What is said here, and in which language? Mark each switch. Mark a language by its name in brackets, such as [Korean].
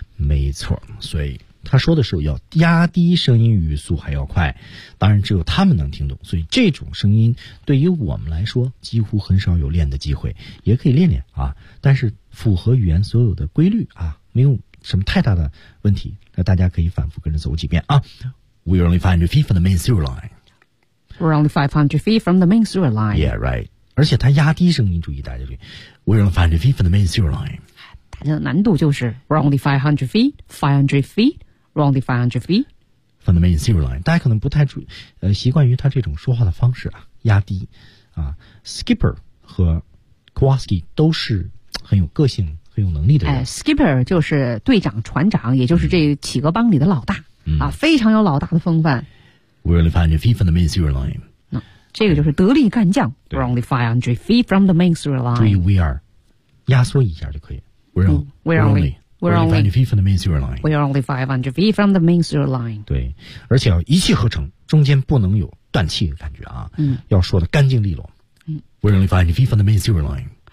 [Chinese] 没错，所以他说的时候要压低声音，语速还要快，当然只有他们能听懂，所以这种声音对于我们来说几乎很少有练的机会，也可以练练啊，但是符合语言所有的规律啊，没有什么太大的问题，那大家可以反复跟着走几遍啊。 [English] We're only 500 feet from the main sewer line. We're only 500 feet from the main sewer line. Yeah, right. [Chinese] 而且他压低声音，注意大家注意。 [English] We're only 500 feet from the main sewer line. [Chinese] 大家的难度就是 [English] We're only 500 feet Only 500 feet from the main sewer line. [Chinese] 大家可能不太注意，习惯于他这种说话的方式啊，压低啊。 Skipper 和 Kowalski 都是很有个性、很有能力的人。 Skipper 就是队长、船长，也就是这企鹅帮里的老大、非常有老大的风范。 [English] We're only 500 feet from the main sewer line. [Chinese] 这个就是得力干将。 [English] We're only 500 feet from the main sewer line. [Chinese] 注意 ， [English] we are [Chinese] 压缩一下就可以。 [English] We're only. We're only 500 feet from the main sewer line. [Chinese] 对，而且要一气呵成，中间不能有断气的感觉啊。要说的干净利落。 [English] We're only 500 feet from the main sewer line.